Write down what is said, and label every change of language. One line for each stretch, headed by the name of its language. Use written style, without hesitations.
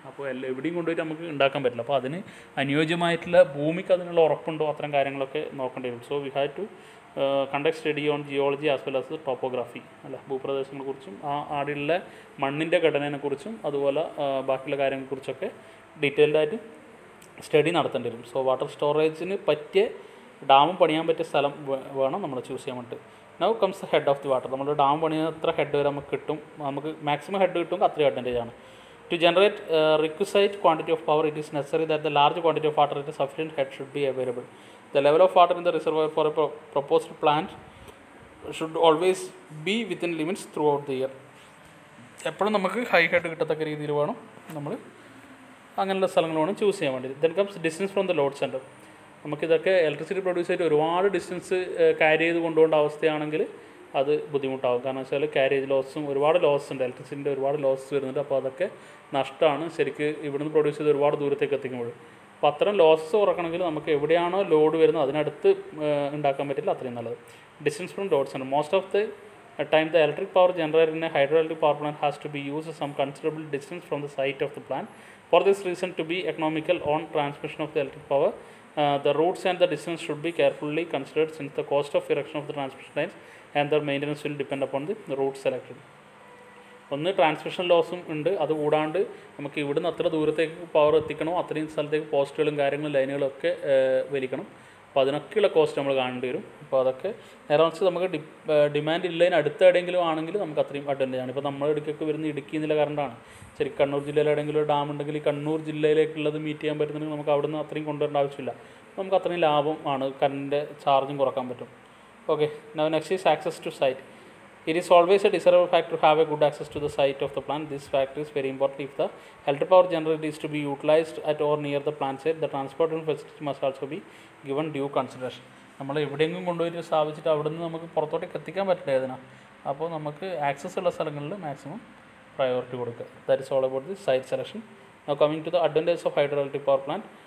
Malayalam: അപ്പോൾ എവിടെയും കൊണ്ടുപോയിട്ട് നമുക്ക് ഉണ്ടാക്കാൻ പറ്റില്ല. അപ്പോൾ അതിന് അനുയോജ്യമായിട്ടുള്ള ഭൂമിക്ക് അതിനുള്ള ഉറപ്പുണ്ടോ, അത്തരം കാര്യങ്ങളൊക്കെ നോക്കേണ്ടി വരും.
English: so we have to conduct study on geology as well as topography,
Malayalam: അല്ല ഭൂപ്രദേശങ്ങളെക്കുറിച്ചും ആടെയുള്ള മണ്ണിൻ്റെ ഘടനയെക്കുറിച്ചും അതുപോലെ ബാക്കിയുള്ള കാര്യങ്ങളെക്കുറിച്ചൊക്കെ ഡീറ്റെയിൽഡായിട്ട് സ്റ്റഡി നടത്തേണ്ടി വരും. സോ വാട്ടർ സ്റ്റോറേജിന് പറ്റിയ ഡാമും പണിയാൻ പറ്റിയ സ്ഥലം വേണം നമ്മൾ ചൂസ് ചെയ്യാൻ വേണ്ടിയിട്ട്.
English: Now comes the head of the water.
Malayalam: നമ്മൾ ഡാം പണിയാൻ എത്ര ഹെഡ് വരെ നമുക്ക് കിട്ടും, നമുക്ക് മാക്സിമം ഹെഡ് കിട്ടും, അത്രയും അഡ്വാൻറ്റേജ് ആണ്.
English: To generate requisite quantity of power, it is necessary that the large quantity of water at a sufficient head should be available. The level of water in the reservoir for a proposed plant should always be within limits throughout the year.
Malayalam: എപ്പോഴും നമുക്ക് high head കിട്ടത്തക്ക രീതിയിൽ വേണം നമ്മൾ അങ്ങനെയുള്ള സ്ഥലങ്ങൾ വേണം choose ചെയ്യാൻ വേണ്ടി.
English: Then comes distance from the load centre.
Malayalam: നമുക്കിതൊക്കെ ഇലക്ട്രിസിറ്റി പ്രൊഡ്യൂസ് ചെയ്തിട്ട് ഒരുപാട് ഡിസ്റ്റൻസ് ക്യാരി ചെയ്ത് കൊണ്ടുപോകേണ്ട അവസ്ഥയാണെങ്കിൽ അത് ബുദ്ധിമുട്ടാകും. കാരണം വെച്ചാൽ ക്യാരേജ് ലോസും ഒരുപാട് ലോസ് ഉണ്ട്, ഇലക്ട്രിസിറ്റിൻ്റെ ഒരുപാട് ലോസ് വരുന്നുണ്ട്. അപ്പോൾ അതൊക്കെ നഷ്ടമാണ് ശരിക്ക് ഇവിടുന്ന് പ്രൊഡ്യൂസ് ചെയ്ത് ഒരുപാട് ദൂരത്തേക്ക് എത്തിക്കുമ്പോൾ. അപ്പോൾ അത്തരം ലോസസ് കുറക്കണമെങ്കിൽ നമുക്ക് എവിടെയാണോ ലോഡ് വരുന്നത് അതിനടുത്ത് ഉണ്ടാക്കാൻ പറ്റില്ല, അത്രയും നല്ലത്.
English: Distance from load centre. Most of the time the electric power generated in a hydroelectric power plant has to be used some considerable distance from the site of the plant. For this reason, to be economical on transmission of the electric power, the routes and the distance should be carefully considered, since the cost of erection of the transmission lines and their maintenance will depend upon the route selected.
Malayalam: ഒന്ന് transmission ലോസും ഉണ്ട്, അതുകൂടാണ്ട് നമുക്ക് ഇവിടുന്ന് അത്ര ദൂരത്തേക്ക് power എത്തിക്കണോ അത്രയും സ്ഥലത്തേക്ക് പോസ്റ്റുകളും കാര്യങ്ങളും ലൈനുകളും ഒക്കെ വലിക്കണം. അപ്പോൾ അതിനൊക്കെയുള്ള കോസ്റ്റ് നമ്മൾ കാണേണ്ടി വരും. അപ്പോൾ അതൊക്കെ നേരെ വെച്ച് നമുക്ക് ഡിമാൻഡ് ഇല്ലതിന് അടുത്ത എവിടെയെങ്കിലും ആണെങ്കിൽ നമുക്ക് അത്രയും അഡ്വാൻറ്റേജ് ആണ്. ഇപ്പോൾ നമ്മുടെ ഇടുക്കൊക്കെ വരുന്ന ഇടുക്കി എന്നുള്ള കറണ്ടാണ്. ശരി, കണ്ണൂർ ജില്ലയിൽ എവിടെയെങ്കിലും ഒരു ഡാം ഉണ്ടെങ്കിൽ ഈ കണ്ണൂർ ജില്ലയിലേക്കുള്ളത് മീറ്റ് ചെയ്യാൻ പറ്റുന്നുണ്ടെങ്കിൽ നമുക്ക് അവിടെ നിന്ന് അത്രയും കൊണ്ടുവരേണ്ട ആവശ്യമില്ല. നമുക്ക് അത്രയും ലാഭം ആണ്, കറണ്ടിൻ്റെ ചാർജും കുറക്കാൻ പറ്റും.
English: Okay, now next is access to site. It is always a desirable fact to have a good access to the site of the plant. This fact is very important. If the electric power generated is to be utilized at or near the plant site, the transport and facility must also be given due consideration.
Malayalam: നമ്മൾ എവിടെയെങ്കിലും കൊണ്ടുപോയിട്ട് സ്ഥാപിച്ചിട്ട് അവിടെ നിന്ന് നമുക്ക് പുറത്തോട്ടേക്ക് എത്തിക്കാൻ പറ്റില്ല ഇതിനാണ്. അപ്പോൾ നമുക്ക് ആക്സസ് ഉള്ള സ്ഥലങ്ങളിൽ മാക്സിമം പ്രയോറിറ്റി കൊടുക്കുക.
English: That is all about the site selection. Now coming to the advantage of hydroelectric power plant.